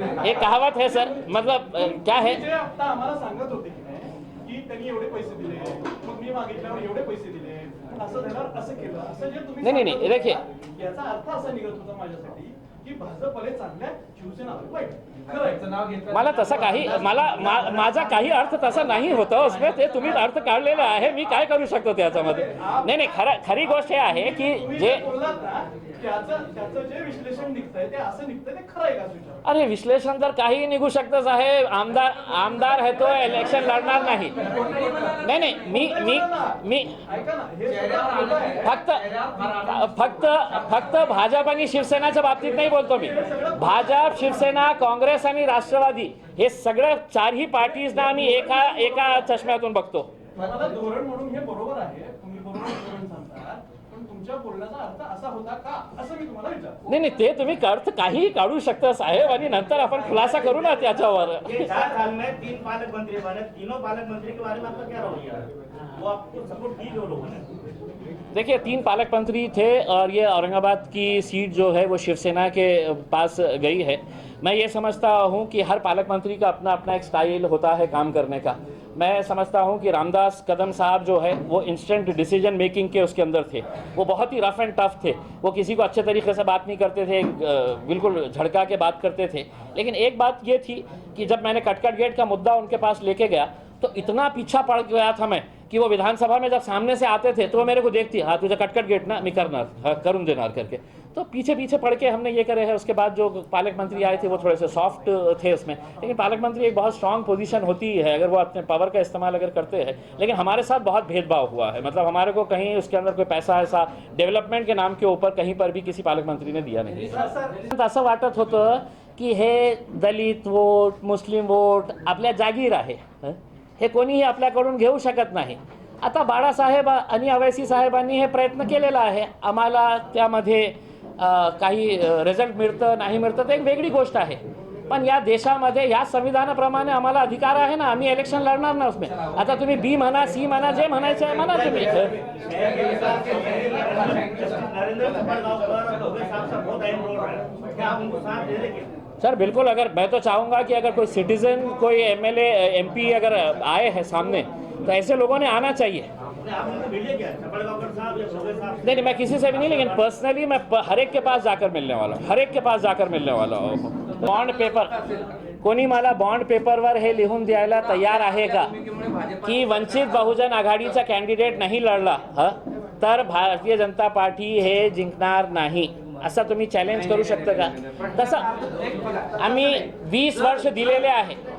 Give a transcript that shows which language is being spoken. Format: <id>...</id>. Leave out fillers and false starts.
<hi>एक कहावत है सर, मतलब क्या है,</hi> <mr>आता आम्हाला सांगत होते की त्यांनी एवढे पैसे दिले, मग मी मागितल्यावर एवढे पैसे दिले, असं देणार, असं केलं, असं जे तुम्ही नाही, देखिए याचा अर्थ असा निघत होता माझ्यासाठी की भाजपले चांगल्या, शिवसेना वाईट. खरं नाव घेतलं मला तसा काही माझा काही अर्थ तसा नाही होता उसमें. ते तुम्ही अर्थ काढलेला आहे, मी काय करू शकतो त्याच्यामध्ये. नाही, खरी गोष्ट हे आहे की जे बोललात ना, त्याचं जे विश्लेषण निघतंय ते असं निघतंय, ते खरं आहे का तुझ्या? अरे विश्लेषण तर काही निघू शकतं साहेब. आमदार है तो इलेक्शन लढणार नाही. नाही, मी ऐका ना, हे सगळं खोटं आहे. फक्त भाजप आणि शिवसेनाच्या बाबतीत नाही बोलतो मी. भाजप, शिवसेना, काँग्रेस आणि राष्ट्रवादी हे सगळं चारही पार्टीजना आम्ही एका चष्म्यातून बघतो. मला धोरण म्हणून हे बरोबर आहे, तुम्ही बरोबर धोरण सांगता, पण तुमच्या बोलण्याचा अर्थ असा होता का, असं मी तुम्हाला विचारतो. नाही, ते तुम्ही अर्थ काहीही काढू शकता साहेब, आणि नंतर आपण खुलासा करू ना त्याच्यावर.</mr> <hi>ये 4 साल में 3 पालक मंत्री बने, तीनों पालक मंत्री के बारे में आपका क्या रवैया है? वो आपको सपोर्ट की जो लोगों ने? देखिए, 3 पालक मंत्री थे और ये औरंगाबाद की सीट जो है वो शिवसेना के पास गई है. मैं ये समझता हूँ कि हर पालक मंत्री का अपना अपना एक स्टाइल होता है काम करने का. मैं समझता हूँ कि रामदास कदम साहब जो है वो इंस्टेंट डिसीजन मेकिंग के उसके अंदर थे. वो बहुत ही रफ एंड टफ थे. वो किसी को अच्छे तरीके से बात नहीं करते थे, बिल्कुल झड़का के बात करते थे. लेकिन एक बात ये थी कि जब मैंने कटकट गेट का मुद्दा उनके पास लेके गया तो इतना पीछा पड़ गया था मैं कि वो विधानसभा में जब सामने से आते थे तो वो मेरे को देखती, हाँ तुझे कटकट गेट ना, मैं करना, हाँ करूँ देनार करके. तो पीछे पड़ के हमने ये करे है. उसके बाद जो पालक मंत्री आए थे वो थोड़े से सॉफ्ट थे उसमें. लेकिन पालक मंत्री एक बहुत स्ट्रांग पोजीशन होती है अगर वो अपने पावर का इस्तेमाल अगर करते हैं. लेकिन हमारे साथ बहुत भेदभाव हुआ है. मतलब हमारे को कहीं उसके अंदर कोई पैसा ऐसा डेव्हलपमेंट के नाम के ऊपर कहीं पर भी किसी पालक मंत्री ने दिया नहीं.</hi> <mr>असं वाटत होतं की हे दलित वोट, मुस्लिम वोट आपल्या जागीर आहे, हे कोणीही आपल्याकडून घेऊ शकत नाही. आता बाळासाहेब आणि अवैसी साहेबांनी हे प्रयत्न केलेला आहे. आम्हाला त्यामध्ये काही रिझल्ट मिळतं नाही मिळतं ते एक वेगळी गोष्ट आहे. पण या देशामध्ये या संविधानाप्रमाणे आम्हाला अधिकार आहे ना, आम्ही इलेक्शन लढणार ना उसमें. आता तुम्ही बी म्हणा, सी म्हणा, जे म्हणायचं आहे म्हणा तुम्ही.</mr> <hi>नरेंद्र सपरगांवकर भोगे साहब का बहुत अहम रोल है, क्या आप उनको साथ दे देंगे? सर बिल्कुल. अगर मैं तो चाहूँगा कि अगर कोई सिटीजन, कोई MLA MP अगर आए हैं सामने तो ऐसे लोगों ने आना चाहिए. आप उनको मिलिए क्या, सपरगांवकर साहब या भोगे साहब? नहीं, मैं किसी से भी नहीं, लेकिन पर्सनली मैं हर एक के पास जाकर मिलने वाला हूँ, हर एक के पास जाकर मिलने वाला हूँ.</hi> <mr>बॉन्ड पेपर, कोणी मला बॉन्ड पेपरवर हे लिहून द्यायला तयार आहे का की वंचित बहुजन आघाडीचा कॅन्डिडेट नाही लढला तर भारतीय जनता पार्टी हे जिंकणार नाही, असं तुम्ही चॅलेंज करू शकता का? तसं आम्ही 20 वर्ष दिलेले आहे.</mr>